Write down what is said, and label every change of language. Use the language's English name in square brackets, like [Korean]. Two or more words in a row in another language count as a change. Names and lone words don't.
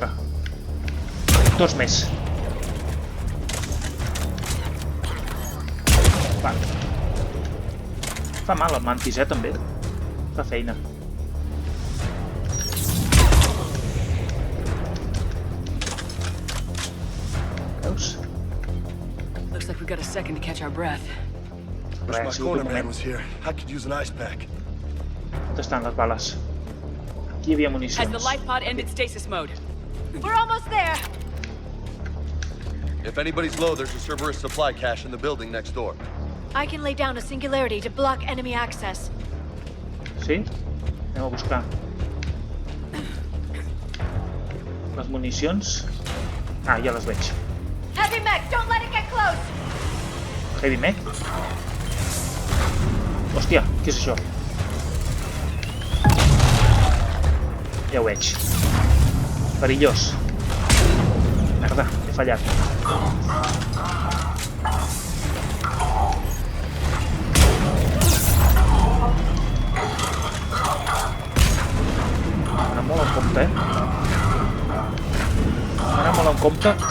[Catalan] Dos més. Va. Fa mal el Mantis, també. Fa feina. Veus? [English] Looks like we've got a second to catch our breath. [Catalan] Res, ha sigut un moment. On estan les bales? Aquí hi havia municions. [English] Has the life pod ended stasis mode? We're almost there! If anybody's low, there's a Cerberus supply cache in the building next door. I can lay down a singularity to block enemy access. [Catalan] Sí? Anem a buscar les municions. Ah, ja les veig. [English] Heavy mech, don't let it get close! Heavy mech? [Catalan] Hòstia, què és això? Ja ho veig. Perillós. Merda, he fallat. M'ha molt en compte, M'ha molt en compte.